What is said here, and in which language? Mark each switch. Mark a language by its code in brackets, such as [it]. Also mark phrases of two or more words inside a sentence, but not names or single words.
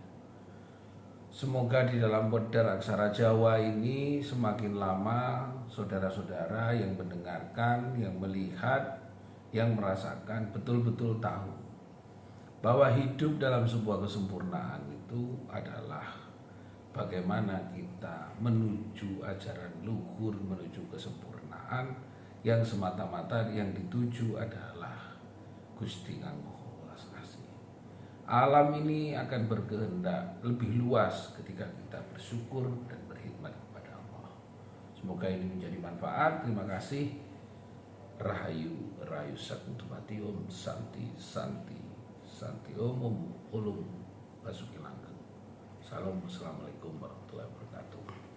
[id] Semoga di dalam Pedar Aksara Jawa ini semakin lama saudara-saudara yang mendengarkan, yang melihat, yang merasakan betul-betul tahu bahwa hidup dalam sebuah kesempurnaan itu adalah bagaimana kita menuju ajaran luhur, menuju kesempurnaan yang semata-mata yang dituju adalah Gusti Kang Maha Kasih. Alam ini akan berkehendak lebih luas ketika kita bersyukur dan berkhidmat kepada Allah. Semoga ini menjadi manfaat. Terima kasih. [jv] Rahayu Rahayu [sa] Sakuntumati Om Santi Santi Santi Om Ulum [jv] Basuki Langgeng. [id] Salam, [ar] السلام عليكم ورحمة الله وبركاته.